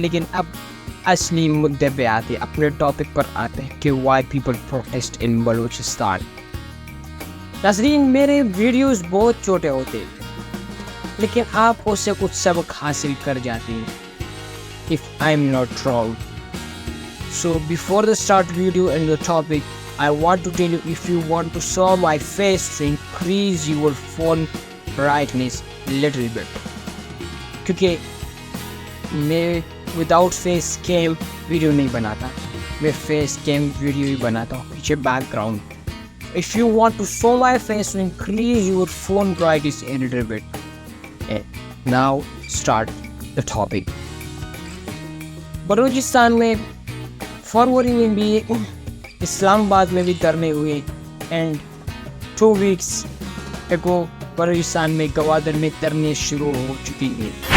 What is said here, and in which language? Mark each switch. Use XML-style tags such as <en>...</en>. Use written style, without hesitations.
<hi>लेकिन अब असली मुद्दे पे आते, अपने टॉपिक पर आते हैं कि</hi> <en>Why people protest in Balochistan.</en> <hi>नाज़रीन, मेरे वीडियोस बहुत छोटे होते हैं लेकिन आप उससे कुछ सबक हासिल कर जाते हैं,</hi> <en>if I'm not wrong. So before the start video and the topic, I want to tell you, if you want to saw my face, to increase your phone brightness little bit,</en> <hi>क्योंकि मैं without face cam video नहीं बनाता, मैं face cam video ही बनाता हूँ, पीछे background.</hi> <en>If you want to show my face, to increase your phone brightness a little bit. And now start the topic.</en> <hi>Balochistan में फरवरी में भी इस्लामाबाद में भी धरने हुए एंड</hi> <en>2 weeks ago</en> <hi>बलूचिस्तान में गवादर में धरने शुरू हो चुकी है।</hi>